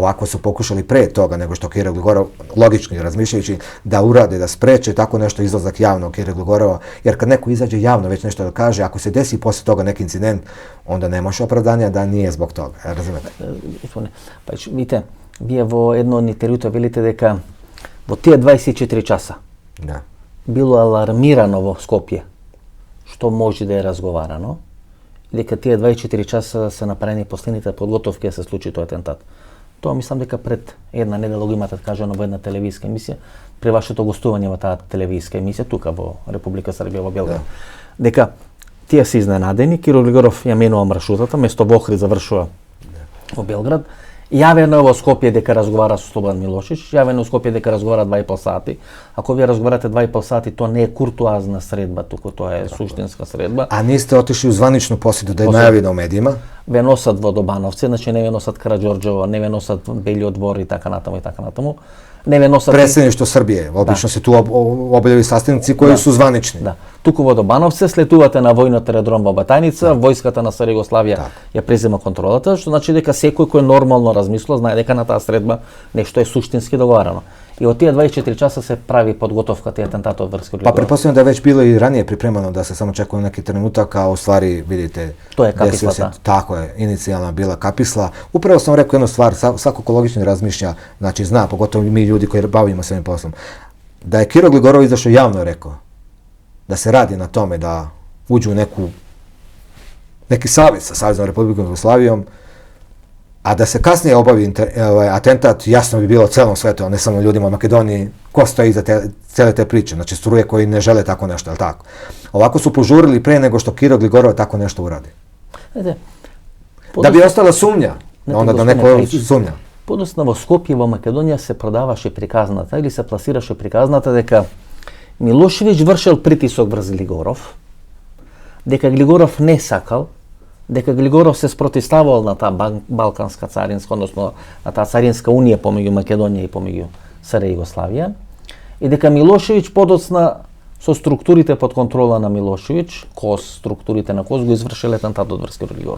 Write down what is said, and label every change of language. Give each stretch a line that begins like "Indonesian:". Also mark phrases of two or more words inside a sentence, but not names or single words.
Serbian: Ovako su pokušali pre toga nego što Kiro Gligorov, logički razmišljajući, da urade, da spreče tako nešto izlazak javno Kiro Gligorova, jer kad neko izađe javno već nešto da kaže, ako se desi posle toga neki incident, onda nemaš opravdanja da nije zbog toga. Razumete? Pa vidite,
Macedonian: вие во едно од интервјуто велите дека во тие 24 часа Да. било алармирано во Скопје, што може да е разговарано, и дека тие 24 часа се направени последните подготовки да се случи тој атентат. Тоа мислам дека пред една недела го имате кажано во една телевизиска емисија, при вашето гостување во таа телевизиска емисија тука во Република Србија во Белград. Дека тие се изненадени, Киро Глигоров ја менува маршрутата, место во Охрид завршува во Белград. Јавено е во Скопје дека разговара со Слободан Милошеvić, јавено во Скопје дека разговара 2,5 сати. Ако вие разговарате 2,5 сати, тоа не е куртуазна средба, туку тоа е суштинска средба.
Serbian: A niste otišli u zvaničnu posjetu da je najavljeno u medijima?
Macedonian: Ве носат во Добановци, значи не ве носат Караđorđevo, не ве носат Белиот двор и така натаму и така натаму. Не ве носат
Serbian: Predsjedništvo Srbije. Obično se tu obavljaju sastanci koji su zvanični.
Macedonian: Да. Туку во Добановци слетувате на војниот аеродром во Батајница, војската на СР Југославија ја презема контролата, што значи дека секој кој нормално размислува знае дека на таа средба нешто е суштински договарано. И од тие 24 часа се прави подготовката и атентатот врз Кирил Глигоров.
Serbian: Pa pretpostavljam da je već bilo i ranije pripremano da se samo čekalo neki trenutak, a u stvari vidite... To je kapisla, da. Tako je, inicijalna bila kapisla. Upravo sam rekao jednu stvar, svako ko logično razmišlja, znači zna, pogotovo mi ljudi koji bavimo se ovim poslom, da je Kiro Gligorov izašao javno rekao da se radi na tome da uđu u neki savez sa Saveznom Republikom Jugoslavijom, A da se kasnije obavi atentat, jasno bi bilo celom svetu, a ne samo ljudima u Makedoniji, ko stoji iza cele te priče, znači struje koji ne žele tako nešto, ali tako. Ovako su požurili pre nego što Kiro Gligorov tako nešto uradi. Da bi ostala sumnja, onda da neko sumnja.
Macedonian: Подоцна во Скопје во Македонија се продаваше приказната или се пласираше приказната дека Милошевиќ вршел притисок врз Глигоров, дека Глигоров не сакал, дека Глигоров се спротивставал на таа Балканска царинска, односно на таа царинска унија помеѓу Македонија и помеѓу СР Југославија, и дека Милошевиќ подоцна со структурите под контрола на Милошевиќ, структурите на КОС го извршил атентатот врз Киро Глигоров.